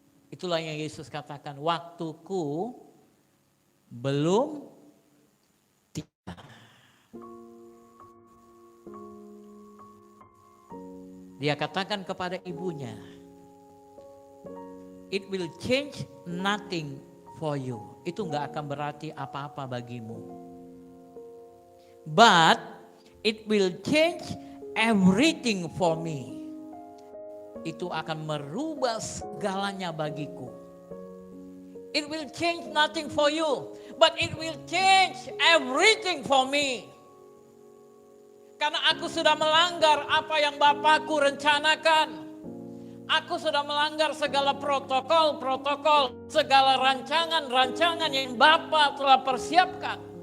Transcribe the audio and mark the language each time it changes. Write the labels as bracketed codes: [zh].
[id] Itulah yang Yesus katakan, waktuku belum tiba. [en] Dia katakan kepada ibunya, it will change nothing for you. [id] Itu gak akan berarti apa-apa bagimu. [en] But it will change everything for me. [id] Itu akan merubah segalanya bagiku. [en] It will change nothing for you, but it will change everything for me. [id] Karena aku sudah melanggar apa yang Bapakku rencanakan. Aku sudah melanggar segala protokol-protokol, segala rancangan-rancangan yang Bapa telah persiapkan.